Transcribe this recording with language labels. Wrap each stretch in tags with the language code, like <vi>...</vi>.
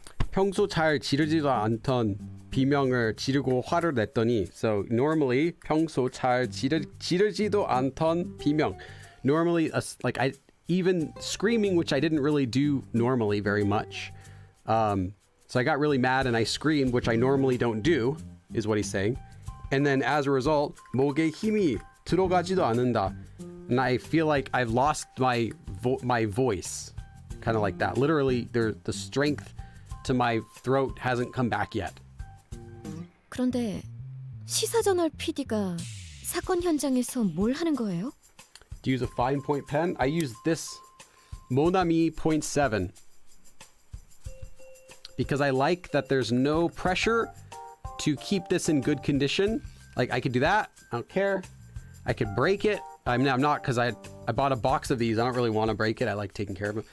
<ko>평소 잘 지르지도 않던 비명을 지르고 화를 냈더니,</ko> <en>so normally</en> <ko>평소 잘 지르지도 않던 비명,</ko> <en>normally like I even screaming, which I didn't really do normally very much, so I got really mad and I screamed, which I normally don't do, is what he's saying. And then as a result,</en> <ko>목에 힘이 들어가지도 않는다,</ko> <en>and I feel like I've lost my voice, kind of like that. Literally, the strength to my throat hasn't come back yet.</en> <ko>그런데 시사저널 PD가 사건 현장에서 뭘 하는 거예요?</ko> <en>Do you use a fine point pen? I use this Monami .7 because I like that there's no pressure to keep this in good condition. Like I could do that, I don't care. I could break it. I mean, I'm not, because I bought a box of these. I don't really want to break it. I like taking care of it.</en>